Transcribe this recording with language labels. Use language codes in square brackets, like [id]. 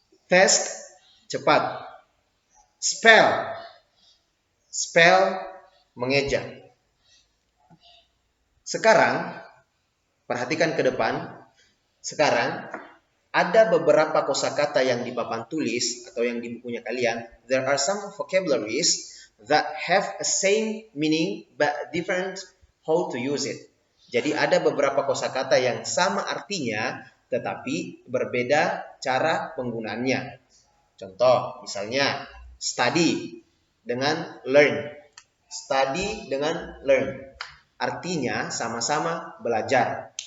[en] Fast cepat. Spell. Spell mengeja. [id] Sekarang perhatikan ke depan. Sekarang ada beberapa kosakata yang di papan tulis atau yang di bukunya kalian. [en] There are some vocabularies that have a same meaning but different how to use it. [id] Jadi ada beberapa kosakata yang sama artinya tetapi berbeda cara penggunaannya. Contoh misalnya study dengan learn. Study dengan learn. Artinya sama-sama belajar.